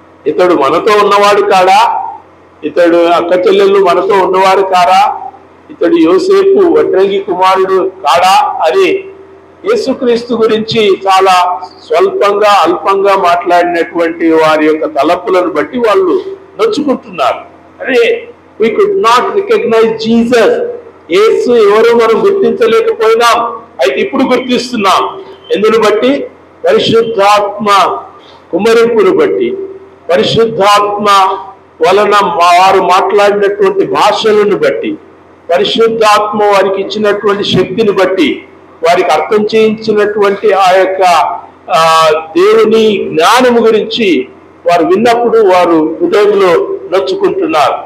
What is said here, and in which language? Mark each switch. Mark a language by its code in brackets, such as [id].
[te] ఇతడు మనతో ఉన్నవాడు కాడా? ఇతడు అక్క చెల్లెళ్ళు మనతో ఉన్నవారు కారా? ఇతడు యోసేపు వడ్రంగి కుమారుడు కాడా అని యేసుక్రీస్తు గురించి చాలా స్వల్పంగా అల్పంగా మాట్లాడినటువంటి వారి యొక్క తలపులను బట్టి వాళ్ళు నొచ్చుకుంటున్నారు. [en] అరే we could not recognize Jesus. [te] యేసు ఎవరో మనం గుర్తించలేకపోయినాం, అయితే ఇప్పుడు గుర్తిస్తున్నాం. ఎందును బట్టి? పరిశుద్ధాత్మ కుమ్మరింపును బట్టి, పరిశుద్ధాత్మ వలన వారు మాట్లాడినటువంటి భాషలను బట్టి, పరిశుద్ధాత్మ వారికి ఇచ్చినటువంటి శక్తిని బట్టి, వారికి అర్థం చేయించినటువంటి ఆ యొక్క దేవుని జ్ఞానము గురించి వారు విన్నప్పుడు వారు హృదయంలో నొచ్చుకుంటున్నారు.